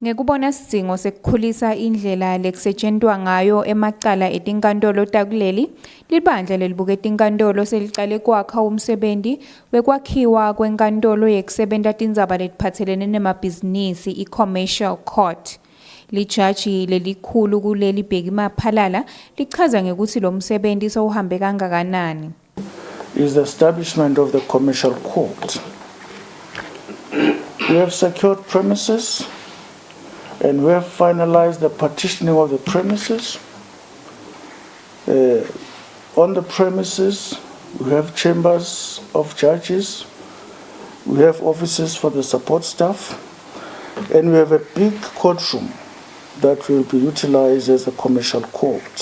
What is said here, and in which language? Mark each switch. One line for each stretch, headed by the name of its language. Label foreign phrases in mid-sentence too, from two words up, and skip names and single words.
Swati: Ngekubona sidingo sekukhulisa indlela lekusetshenzwa ngayo emacala etinkantolo takuleli, libandla lelibuka etinkantolo seliqale kwakha umsebenzi wekwakhiwa kwenkantolo yekusebenta tindzaba letiphatselene nemabhizinisi i-
English: commercial court.
Swati: Lijaji lelikhulu kuleli Bheki Maphalala lichaza ngekutsi lo msebenzi sowuhambe kangakanani.
English: Is the establishment of the commercial court. We have secured premises and we have finalized the partitioning of the premises. On the premises, we have chambers of judges, we have offices for the support staff, and we have a big courtroom that will be utilized as a commercial court.